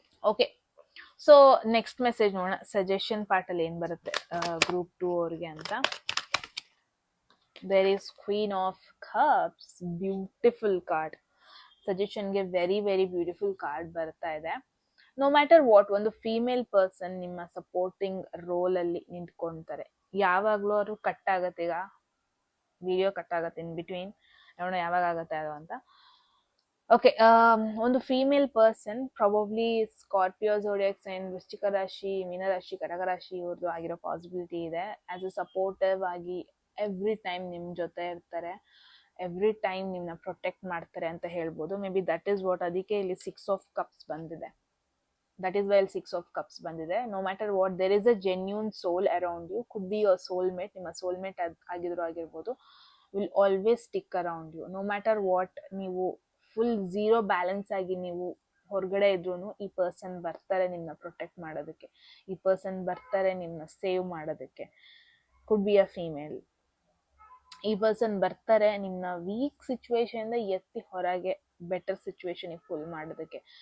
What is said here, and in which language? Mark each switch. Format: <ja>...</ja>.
<en>Okay, so next message</en> <kn>ನೋಡೋಣ. Suggestion part ಅಲ್ಲಿ ಏನ್ ಬರುತ್ತೆ ಗ್ರೂಪ್ 2 ಅವ್ರಿಗೆ ಅಂತ.</kn> <en>There is Queen of Cups, beautiful card.</en> <kn>ಸಜೆಷನ್ಗೆ very very beautiful card ಬರ್ತಾ ಇದೆ.</kn> <en>no matter what,</en> <kn>ಒಂದು ಫೀಮೇಲ್ ಪರ್ಸನ್ ನಿಮ್ಮ ಸಪೋರ್ಟಿಂಗ್ ರೋಲ್ ಅಲ್ಲಿ ನಿಂತ್ಕೊಂತಾರೆ. ಯಾವಾಗ್ಲೂ ಅವರು ಕಟ್ ಆಗತ್ತೆ, ಈಗ ವಿಡಿಯೋ ಕಟ್ ಆಗುತ್ತೆ ಇನ್ ಬಿಟ್ವೀನ್, ನೋಡೋಣ ಯಾವಾಗ ಆಗುತ್ತೆ ಅದು ಅಂತ. ಓಕೆ, ಒಂದು female person probably Scorpio ಝೋಡಿಯಾಕ್ sign, ವೃಶ್ಚಿಕ ರಾಶಿ, ಮೀನರಾಶಿ, ಕಟಕ ರಾಶಿ ಇವ್ರದ್ದು ಆಗಿರೋ ಪಾಸಿಬಿಲಿಟಿ ಇದೆ. ಆಸ್ ಎ ಸಪೋರ್ಟಿವ್ ಆಗಿ ಎವ್ರಿ ಟೈಮ್ ನಿಮ್ ಜೊತೆ ಇರ್ತಾರೆ, ಎವ್ರಿ ಟೈಮ್ ನಿಮ್ನ ಪ್ರೊಟೆಕ್ಟ್ ಮಾಡ್ತಾರೆ ಅಂತ ಹೇಳ್ಬೋದು.</kn> <en>maybe that is what,</en> <kn>ಅದಕ್ಕೆ ಇಲ್ಲಿ 6 of Cups ಬಂದಿದೆ.</kn> <en>That is why 6 of Cups</en> <kn>ಬಂದಿದೆ.</kn> <en>No matter what, there is a genuine soul around you. Could be your soulmate,</en> <kn>ನಿಮ್ಮ soulmate ಆಗಿದ್ರು ಆಗಿರ್ಬೋದು.</kn> <en>Will always stick around you. No matter what,</en> <kn>ನೀವು full zero balance ಆಗಿ ನೀವು ಹೊರಗಡೆ ಇದ್ರೂ ಈ ಪರ್ಸನ್ ಬರ್ತಾರೆ ನಿಮ್ಮನ್ನ ಪ್ರೊಟೆಕ್ಟ್ ಮಾಡೋದಕ್ಕೆ, ಈ ಪರ್ಸನ್ ಬರ್ತಾರೆ ನಿಮ್ಮನ್ನ ಸೇವ್ ಮಾಡೋದಕ್ಕೆ.</kn> <en>Could be a female.</en> <kn>ಈ ಪರ್ಸನ್ ಬರ್ತಾರೆ ನಿಮ್ಮನ್ನ ವೀಕ್ ಸಿಚುವೇಶನ್ ಇಂದ ಎತ್ತಿ ಹೊರಗೆ ಬೆಟರ್ ಸಿಚುವೇಶನ್ ಫುಲ್ ಮಾಡೋದಕ್ಕೆ.</kn>